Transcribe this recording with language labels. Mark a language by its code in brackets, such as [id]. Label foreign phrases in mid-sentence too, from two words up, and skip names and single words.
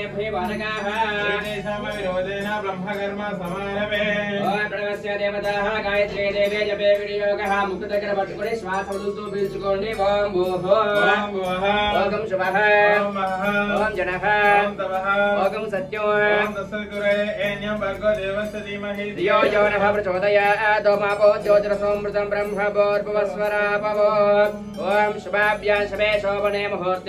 [sa] बालकाः तेषाम विरोधेन ब्रह्मकर्म समारभे ओम प्रणवस्य देवताः गायत्री देवी जपे विनियोगः मुख [te] దగ్గర పట్టుకొని శ్వాస వదులుతూ పీల్చుకోండి [sa] ఓం భూః ओम भुवः ఓం శుభః ओम महः ఓం జనః ओम तपः ఓం సత్యం ओम तत्सवितुरे एन्यं भर्गो देवस्य धीमहि धियो यो नः प्रचोदयात् ओमापो ज्योतिरसोऽमृतं ब्रह्म भूर्भुवस्वरापवो ओम शुभाभ्यां शुभे शोभने मुहूर्ते